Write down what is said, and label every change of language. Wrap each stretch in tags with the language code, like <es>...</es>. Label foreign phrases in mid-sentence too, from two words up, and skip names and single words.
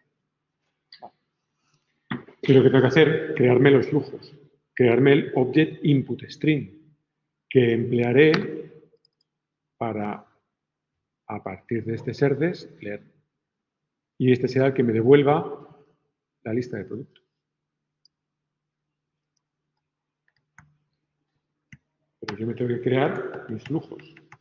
<es>¿Qué es lo que tengo que hacer? Crearme los flujos, crearme el</es> <en>object input string,</en> <es>que emplearé para, a partir de este serdes, leer. Y este será el que me devuelva la lista de productos. Pero yo me tengo que crear mis flujos.</es>